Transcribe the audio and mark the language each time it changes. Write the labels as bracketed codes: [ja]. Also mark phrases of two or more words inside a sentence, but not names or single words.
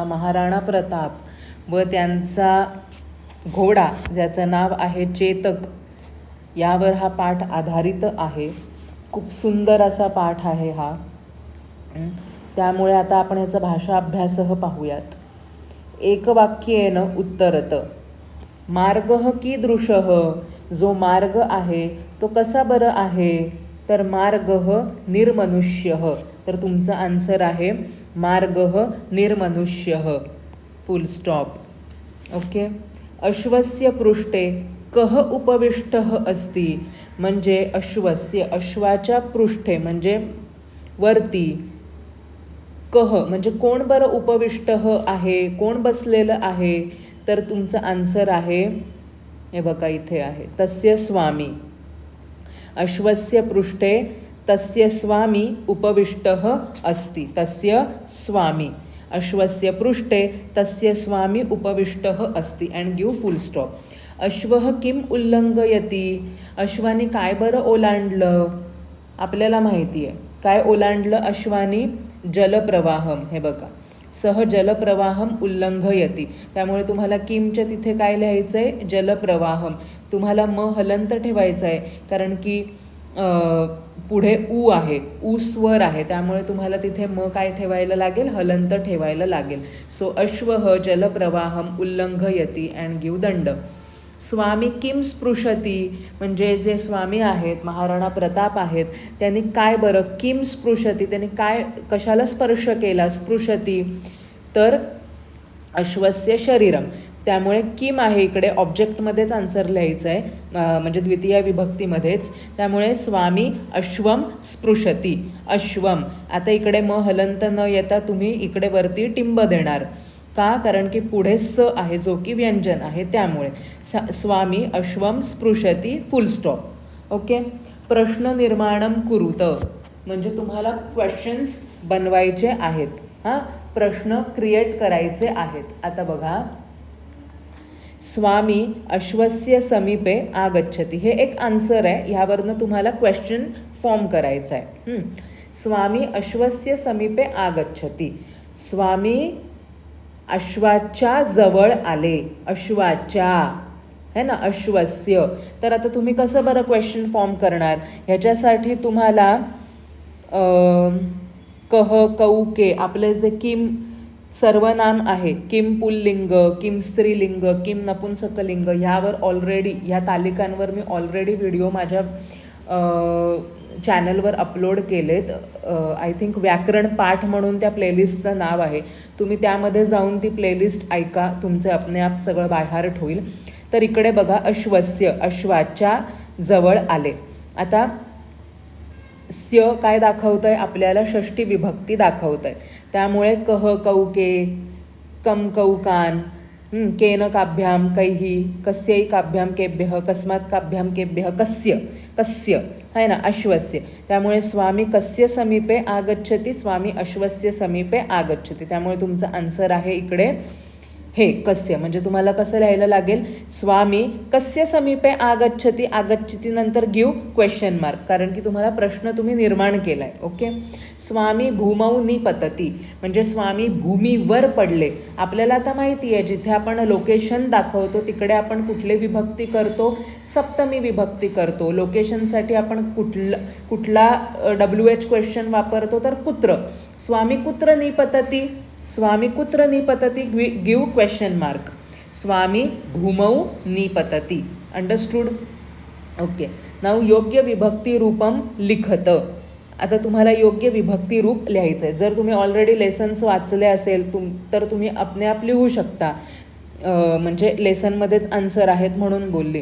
[mr] महाराणा प्रताप व त्यांचा घोडा ज्याचं नाव आहे चेतक, यावर हा पाठ आधारित आहे. खूप सुंदर असा पाठ आहे हा. त्यामुळे आता आपण याचा भाषा अभ्यासह पाहूयात. [sa] एकवाक्येन उत्तरत. मार्गः कीदृशः. [mr] जो मार्ग आहे तो कसा बरं आहे. [sa] तर मार्गः निर्मनुष्यः. [mr] तर तुमचा आन्सर आहे [sa] मार्गः निर्मनुष्यः. [en] full stop. okay. [sa] अश्वस्य पृष्ठे कः उपविष्टः अस्ति. [mr] म्हणजे अश्वाच्या पृष्ठे म्हणजे वरती कह म्हणजे कोण बरं उपविष्ट आहे, कोण बसलेलं आहे. तर तुमचं आन्सर आहे, हे बघा इथे आहे, [sa] तस्य स्वामी. अश्वस्य पृष्ठे तस्य स्वामी उपविष्टः अस्ति. तस्य स्वामी. अश्वस्य पृष्ठे तस्य स्वामी उपविष्टः अस्ति. [en] and give full stop. [sa] अश्वः किम उल्लंघयति. [mr] अश्वानी काय बरं ओलांडलं. आपल्याला माहिती आहे काय ओलांडलं अश्वानी. जलप्रवाहम. हे बघा, [sa] सह जलप्रवाहम उल्लंघयति. [mr] त्यामुळे तुम्हाला किमच्या तिथे काय लिहायचं आहे, जलप्रवाहम. तुम्हाला म हलंत ठेवायचं आहे कारण की पुढे ऊ आहे, ऊ स्वर आहे. त्यामुळे तुम्हाला तिथे म काय ठेवायला लागेल, हलंत ठेवायला लागेल. [sa] सो अश्वः जलप्रवाहम उल्लंघयति [en] and give [sa] दंड. स्वामी किम स्पृशती. [mr] म्हणजे जे स्वामी आहेत, महाराणा प्रताप आहेत, त्यांनी काय बरं [sa] किम स्पृशती, [mr] त्यांनी काय कशाला स्पर्श केला. [sa] स्पृशती तर अश्वस्य शरीरम. त्यामुळे किम आहे इकडे ऑब्जेक्टमध्येच आन्सर लिहायचं आहे, म्हणजे द्वितीय विभक्तीमध्येच. त्यामुळे स्वामी अश्वम स्पृशती. अश्वम. [mr] आता इकडे म हलंत न येता तुम्ही इकडे वरती टिंब देणार. का. कारण की पुढे स आहे जो की व्यंजन आहे. त्यामुळे [sa] स्वामी अश्वम स्पृशती. [en] full stop. okay. [sa] प्रश्न निर्माणम कुरुत. [mr] म्हणजे तुम्हाला क्वेश्चन्स बनवायचे आहेत. हां, प्रश्न क्रिएट करायचे आहेत. [sa] आता बघा, स्वामी अश्वस्य समीपे आगच्छति. [mr] हे एक आन्सर आहे. ह्यावरनं तुम्हाला [en] question form [mr] करायचा आहे. [sa] स्वामी अश्वस्य समीपे आगच्छति. [mr] स्वामी अश्वाच्या जवळ आले. अश्वाच्या [hi] है ना, [mr] अश्वस्य. तर आता तुम्ही कसं बरं [en] question form [mr] करणार. ह्याच्यासाठी तुम्हाला [sa] कह कौके [mr] आपले जे किम सर्वनाम आहे, किम पुल्लिंग, किम स्त्रीलिंग, किम नपुंसकलिंग, ह्यावर ऑलरेडी ह्या तालिकांवर मी ऑलरेडी व्हिडिओ माझ्या चॅनलवर अपलोड केलेत. [en] I think [mr] व्याकरण पाठ म्हणून त्या प्लेलिस्टचं नाव आहे. तुम्ही त्यामध्ये जाऊन ती प्लेलिस्ट ऐका, तुमचे [hi] अपने आप [mr] सगळं बायहार्ट होईल. तर इकडे बघा, अश्वस्य अश्वाच्या जवळ आले. आता स्य काय दाखवत आहे आपल्याला, षष्ठी विभक्ती दाखवत आहे. [sa] त्यामुळे कह कौके, कम कौकान, केन काभ्याम कैही, कस्यै काभ्याम केभ्यः, कस्मात् काभ्याम केभ्यः, कस्य कस्य [hi] है ना, [sa] अश्वस्य. त्यामुळे स्वामी कस्य समीपे आगच्छति. स्वामी अश्वस्य समीपे आगच्छति. [mr] त्यामुळे तुमचं आन्सर आहे इकडे हे कस्य. म्हणजे तुम्हाला कसं लिहायला लागेल, [sa] स्वामी कस्य समीपे आगच्छति. [mr] आगच्छति नंतर [en] give question mark, [mr] कारण की तुम्हाला प्रश्न तुम्ही निर्माण केला आहे. [sa] ओके. स्वामी भूमौ निपतति. [mr] म्हणजे स्वामी भूमीवर पडले. आपल्याला आता माहिती आहे जिथे आपण लोकेशन दाखवतो तिकडे आपण कुठली विभक्ती करतो, सप्तमी विभक्ती करतो. लोकेशनसाठी आपण कुठला [en] WH question [mr] वापरतो, तर कुत्र. [sa] स्वामी कुत्र निपतति. स्वामी कुत्र निपतति. [en] give question mark. [sa] स्वामी भूमौ निपतति. अंडरस्टूड. ओके. नाव योग्य विभक्ती रूपम लिखत. [mr] आता तुम्हाला योग्य विभक्ती रूप लिहायचं आहे. जर तुम्ही [en] already lessons [mr] वाचले असेल तर तुम्ही आपले आप लिहू शकता. म्हणजे लेसनमध्येच आन्सर आहेत म्हणून बोलली.